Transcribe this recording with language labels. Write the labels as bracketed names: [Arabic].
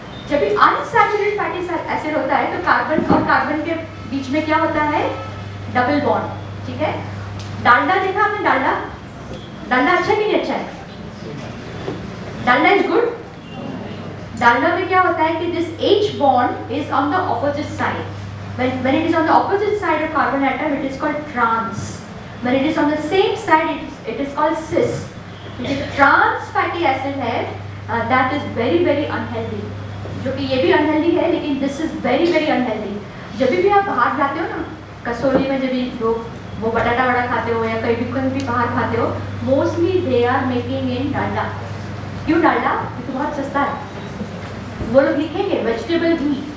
[Hindi] जब भी unsaturated fatty acid होता है तो कार्बन और कार्बन के बीच में क्या होता है, डबल बॉन्ड, ठीक है। डालडा देखा आपने, डालडा अच्छा कि नहीं अच्छा है, [English] Dalda is good. [Hindi] डालडा में क्या होता है कि [English] This H bond is on the opposite side. When it is on the opposite side of carbon atom, it is called trans. When it is on the same side, it is called cis. [Hindi] जो trans fatty acid है, [English] that is very very unhealthy. [Hindi] जो कि ये भी unhealthy है, लेकिन [English] this is very very unhealthy. [Hindi] जब भी आप बाहर जाते हो ना, कसौली में जब भी लोग वो बटाटा वड़ा खाते हो या कहीं भी बाहर खाते हो, [English] Mostly they are making in Dalda. [Hindi] क्यों डालडा? क्योंकि बहुत सस्ता है। वो लोग लिखेंगे वेजिटेबल घी,